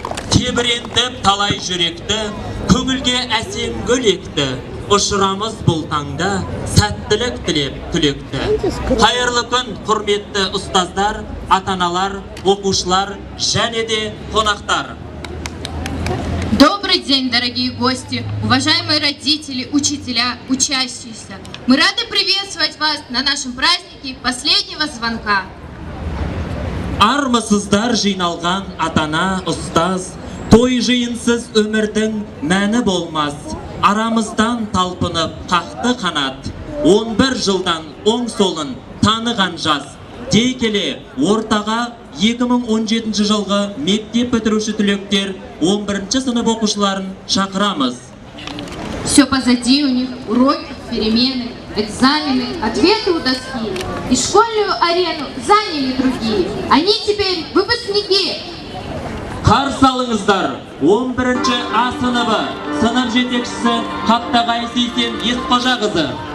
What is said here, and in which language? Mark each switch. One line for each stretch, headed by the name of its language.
Kazakh: тербетіп талай жүректі, көңілге әсем гөлекті, ұшырамыз бұл таңда сәттілік тілеп түлекті. Қайырлы күн, құрметті ұстаздар, ата-аналар, оқушылар және де қонақтар.
Russian: Добрый день, дорогие гости, уважаемые родители, учителя, учащиеся. Мы рады приветствовать вас на нашем празднике последнего звонка.
Kazakh: Армысыздар жиналған атана, ұстаз, той жиынсыз өмірдің мәні болмас. Арамыздан талпынып қақты қанат, 11 жылдан оң солын таныған жас. Дей келе ортаға 2017 жылғы мектеп бітіруші түлектер 11 сынып оқушыларын шақырамыз.
Russian: Все позади у них уроки, перемены, экзамены, ответы у доски. И школьную арену заняли другие. Они теперь выпускники.
Kazakh: Қарсы алыңыздар, 11 А сыныбы, сынып жетекшісі Қаптағай Сейсен Есқожақызы.